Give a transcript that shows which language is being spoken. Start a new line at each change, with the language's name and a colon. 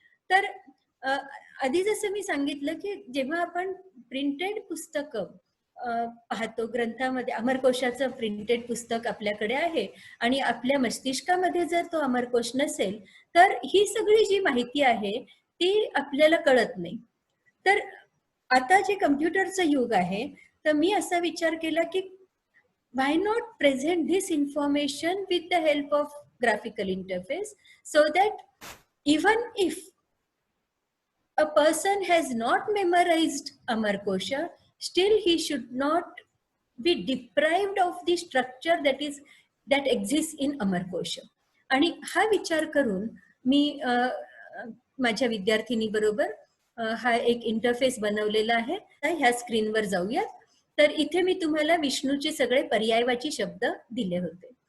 Marathi: तर आधी जसं मी सांगितलं की जेव्हा आपण प्रिंटेड पुस्तकं पाहतो, ग्रंथामध्ये अमरकोशाचं प्रिंटेड पुस्तक आपल्याकडे आहे आणि आपल्या मस्तिष्कामध्ये जर तो अमरकोश नसेल तर ही सगळी जी माहिती आहे ती आपल्याला कळत नाही. तर आता जे कम्प्युटरचं युग आहे, तर मी असा विचार केला की
English: why not present this information with the help of graphical interface, so that even if a person has not memorized Amarkosha, still he should not be deprived of the structure that exists in Amarkosha.
Marathi: आणि हा विचार करून मी माझ्या विद्यार्थिनी बरोबर हा एक interface बनवलेला आहे. ह्या स्क्रीनवर जाऊयात. तर इथे मी तुम्हाला विष्णूचे सगळे पर्यायवाची शब्द दिले होते.